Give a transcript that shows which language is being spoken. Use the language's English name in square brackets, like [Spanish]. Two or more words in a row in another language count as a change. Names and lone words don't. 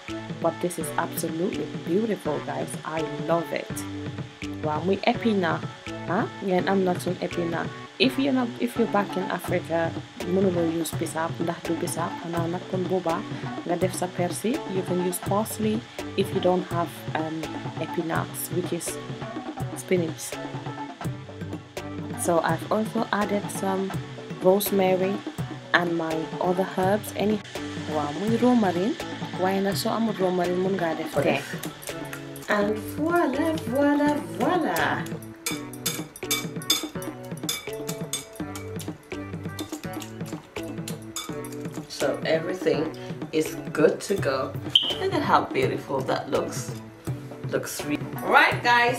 [English] But this is absolutely beautiful, guys. I love it. [Wolof] Wow, muy épinard. Ngeen am nag suñ épinard. [English] If you're back in Africa, [Wolof] mënuloo use bisaab ndax du bisaab, xanaa nag kon boobaa nga def sa persil. [English] You can use parsley if you don't have épinards, which is spinach. So I've also added some rosemary and my other herbs. [Wolof] Wow, muy romarin. Waaye nag soo amul romarin mun ngaa def tee. [English] And voila. So everything is good to go. Look at how beautiful that looks. Looks really right, guys.